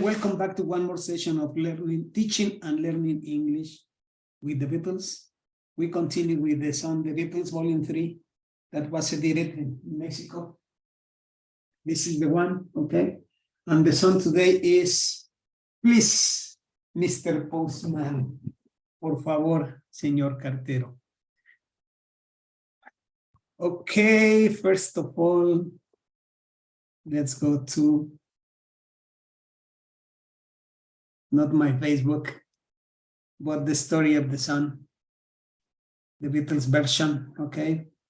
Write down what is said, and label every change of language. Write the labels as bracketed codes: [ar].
[en] Welcome back to one more session of teaching and learning English with the Beatles. We continue with the song, The Beatles, Volume 3, that was edited in Mexico. This is the one, okay? And the song today is, Please, Mr. [es] Postman, por favor, señor cartero. [en] Okay, first of all, let's go to not my Facebook, but the story of the song, the Beatles version, okay?